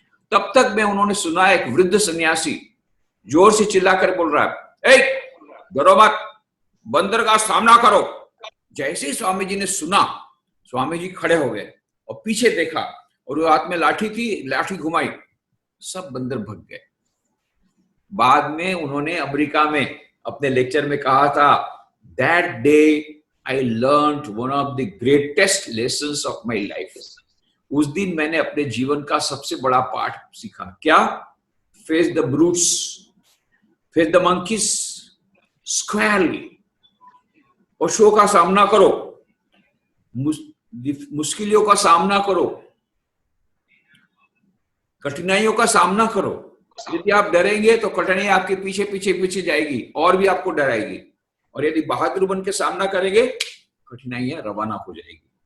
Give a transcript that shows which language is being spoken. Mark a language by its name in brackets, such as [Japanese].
[Hindi] तब तक में उन्होंने सुना एक वृद्ध सन्यासी जोर से चिल्लाकर बोल रहा है, ए डरो मत, बंदर का सामना करो। जैसे ही स्वामी जी ने सुना, स्वामी जी खड़े हो गए और पीछे देखा, और वो हाथ में लाठी थी, लाठी घुमाई, सब बंदर भग गए। बाद में उन्होंने अमेरिका में अपने लेक्चर में कहा था, [English] That day I learned one of the greatest lessons of my life. [Hindi] उस दिन मैंने अपने जीवन का सबसे बड़ा पाठ सीखा. क्या? [English] Face the brutes, face the monkeys squarely. [Hindi] पशुओं का सामना करो, मुश्किलों का सामना करो, कठिनाइयों का सामना करो. यदि आप डरेंगे तो कठिनाई आपके पीछे पीछे पीछे जाएगी और भी आपको डराएगी. और यदि बहादुर बन के सामना करेंगे, कठिनाइयां रवाना हो जाएगी.